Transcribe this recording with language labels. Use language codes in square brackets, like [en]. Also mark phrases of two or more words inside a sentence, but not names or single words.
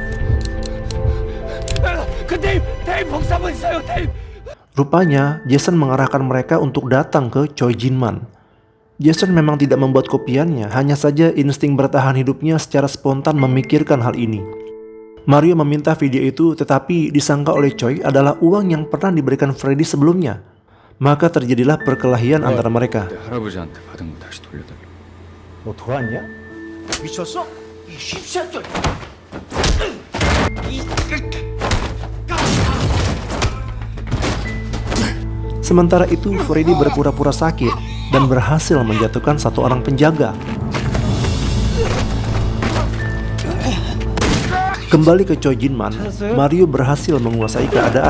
[id] Rupanya, Jason mengarahkan mereka untuk datang ke Choi Jinman. Jason memang tidak membuat kopiannya, hanya saja insting bertahan hidupnya secara spontan memikirkan hal ini. Mario meminta video itu, tetapi disangka oleh Choi adalah uang yang pernah diberikan Freddy sebelumnya. Maka terjadilah perkelahian antara mereka. [ko] 할아버지한테 받은 거 다시 돌려달라. 너 도왔냐? 미쳤어? 이 씹새끼! [id] Sementara itu, Freddy berpura-pura sakit dan berhasil menjatuhkan satu orang penjaga. Kembali ke Choi Jinman, Mario berhasil menguasai keadaan.